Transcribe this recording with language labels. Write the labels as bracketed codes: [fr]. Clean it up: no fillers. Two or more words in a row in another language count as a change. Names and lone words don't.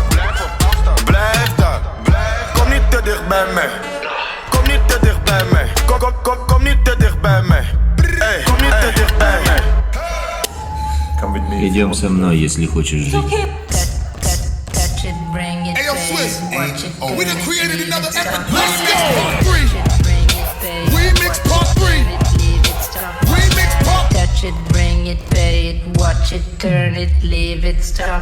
[nl] Blijf daar. Kom niet te dicht bij mij. Kom niet te dicht bij mij. Kom niet te dicht bij mij. Ey, kom niet te dicht bij mij. [ru] Идем со мной, если хочешь жить. [en] Touch it, bring it, Hey, yo, babe, Swiss. watch it, Oh, we done turn it, created leave another it, stop, epic. Let's bring go. it, Part three. bring it, babe, Remix part 3. leave it, stop, Remix part. touch it, bring it, pay it, watch it, turn it, leave it, stop,